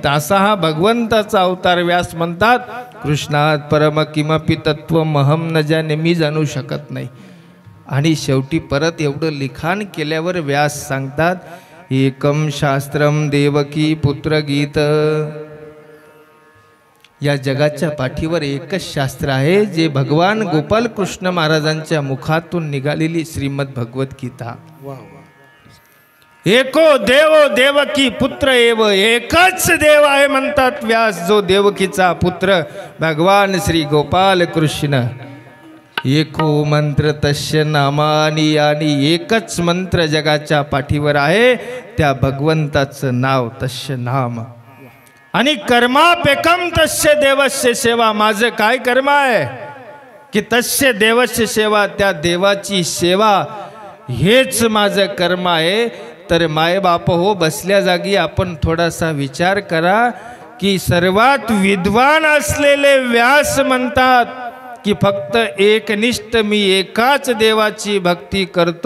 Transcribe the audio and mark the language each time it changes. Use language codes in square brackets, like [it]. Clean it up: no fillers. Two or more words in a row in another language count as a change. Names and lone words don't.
[mr] असा हा भगवंताचा अवतार. व्यास म्हणतात, [sa] कृष्णात परम किमपि तत्वमहं न जाने, [mr] मी जाणू शकत नाही. आणि शेवटी परत एवढं लिखाण केल्यावर व्यास सांगतात, [sa] एकम शास्त्रम देवकी पुत्र गीत. [mr] या जगाच्या पाठीवर एकच शास्त्र आहे जे भगवान गोपाल कृष्ण महाराजांच्या मुखातून निघालेली श्रीमद भगवद्गीता. [sa] एको देवो देवकी पुत्र एव, [mr] एकच देव आहे म्हणतात व्यास, जो देवकीचा पुत्र भगवान श्री गोपाल कृष्ण. [sa] एको मंत्र तस्य नामानी, [mr] आणि एकच मंत्र जगाच्या पाठीवर आहे, त्या भगवंताचं नाव [sa] तस्य नाम. आणि कर्मापेकम तस्य देवस्य सेवा. [mr] माझं काय कर्म आहे की [sa] तस्य देवस्य सेवा, [mr] त्या देवाची सेवा हेच माझं कर्म आहे. तर मायबाप हो, बसल्या जागी आपण थोडासा विचार करा की सर्वात विद्वान असलेले व्यास म्हणतात की फक्त एकनिष्ठ मी एकाच देवाची भक्ती करतो.